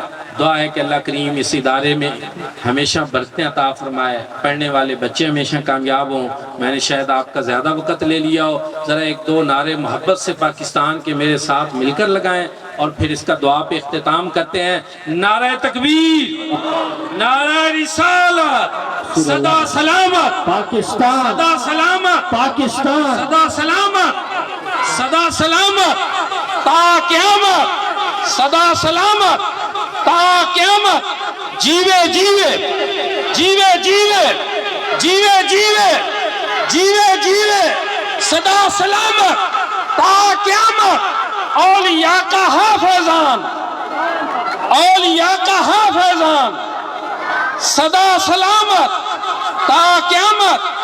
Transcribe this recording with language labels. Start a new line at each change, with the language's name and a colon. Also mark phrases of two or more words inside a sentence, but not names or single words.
Urdu: دعا ہے کہ اللہ کریم اس ادارے میں ہمیشہ برکتیں عطا فرمائے، پڑھنے والے بچے ہمیشہ کامیاب ہوں. میں نے شاید آپ کا زیادہ وقت لے لیا ہو، ذرا ایک دو نعرے محبت سے پاکستان کے میرے ساتھ مل کر لگائیں، اور پھر اس کا دعا پہ اختتام کرتے ہیں. نعرہ تکبیر، نعرہ رسالت، صدا سلامت پاکستان، صدا سلامت پاکستان، صدا سلامت، صدا سلامت تا قیامت، صدا سلامت تا قیامت. جیوے جیوے جیوے جیوے جیوے جیوے جیوے جیوے صدا سلامت تا قیامت. اولیاء کا حافظان، اولیاء کا حافظان، صدا سلامت تا قیامت.